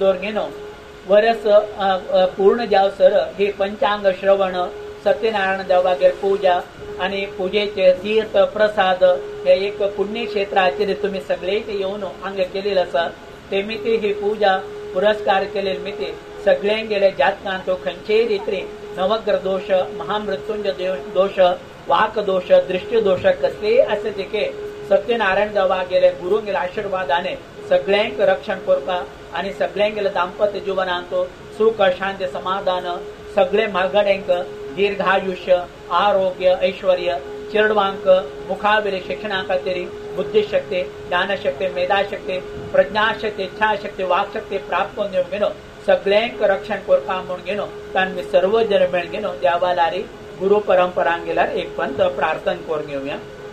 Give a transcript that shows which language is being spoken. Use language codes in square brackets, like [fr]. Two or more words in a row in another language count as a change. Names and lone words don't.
[kok] दवर घेनो वर्स पूर्ण जावसर ही पंचांग श्रवण सत्यनारायण देवागेर पूजा आणि पूजेचे तीर्थ प्रसाद हे एक पुण्यक्षेत्राचेर तुम्ही सगळे येवन हांगा केलेले आसा तेमिती ही पूजा पुरस्कार केलेली मिती सगळ्यांक गेले जातकांत खंयचेय रितीन नवग्रह दोष महामृत्युंजय दोष वाक दोष दृष्टी दोष कसलेय आसा तिके सत्यनारायण देवा गेले गुरुंगेले आशीर्वादाने सगळ्यांक रक्षण करता आणि सगळ्यांगेले दाम्पत्य जीवनांत सुख शांती समाधान सगळे मालगड्यांक दीर्घायुष्य आरोग्य ऐश्वर्य चिरडवांक मुखावेले शिक्षणा खातीर बुद्धिशक्ती ज्ञानशक्ती मेधाशक्ती प्रज्ञाशक्ती इच्छाशक्ती वाकशक्ती प्राप्त करून घेणो सगळ्यांक रक्षण करता म्हणून घेणो तांणी सर्व जण मेळून घेणो देवालारी गुरु परंपरांक गेल्यार एक पंत प्रार्थना करून घेवया.